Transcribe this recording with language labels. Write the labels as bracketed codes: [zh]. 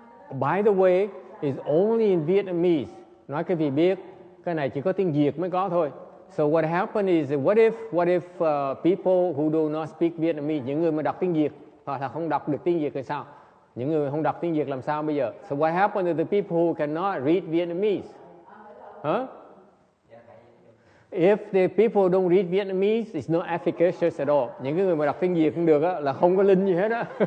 [en] By the way, it's only in Vietnamese. [vi] Nói cái gì biết, cái này chỉ có tiếng Việt mới có thôi. [en] So what happened is, what if people who do not speak Vietnamese, [vi] những người mà đọc tiếng Việt hoặc là không đọc được tiếng Việt thì sao? Những người không đọc tiếng Việt làm sao bây giờ? [en] So what happened to the people who cannot read Vietnamese? Huh? If the people don't read Vietnamese, it's not efficacious at all. [vi] Những cái người mà đọc tiếng Việt không được á, là không có linh gì hết á.